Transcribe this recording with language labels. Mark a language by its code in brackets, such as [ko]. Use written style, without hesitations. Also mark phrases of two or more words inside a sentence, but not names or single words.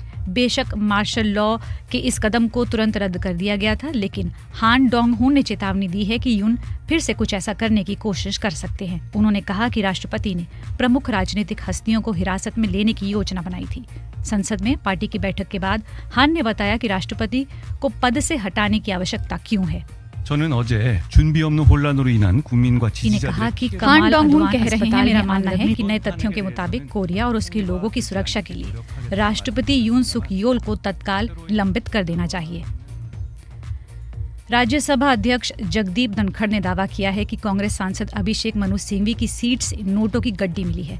[hi] बेशक मार्शल लॉ के इस कदम को तुरंत रद्द कर दिया गया था, लेकिन हान डोंग-हुन ने चेतावनी दी है कि यून फिर से कुछ ऐसा करने की कोशिश कर सकते हैं। उन्होंने कहा कि राष्ट्रपति ने प्रमुख राजनीतिक हस्तियों को हिरासत में लेने की योजना बनाई थी। संसद में पार्टी की बैठक के बाद हान ने बताया कि राष्ट्रपति को पद से हटाने की आवश्यकता क्यों है। [ko] 저는 어제 준비 없는 혼란으로 인한 국민과 [hi] ने कहा कि हान डोंग-हुन कह रहे हैं, मेरा मानना है कि नए तथ्यों के मुताबिक कोरिया और उसके लोगों की सुरक्षा के लिए राष्ट्रपति यून सुक योल को तत्काल निलंबित कर देना चाहिए। राज्यसभा अध्यक्ष जगदीप धनखड़ ने दावा किया है कि कांग्रेस सांसद अभिषेक मनु सिंघवी की सीट से नोटों की गड्डी मिली है।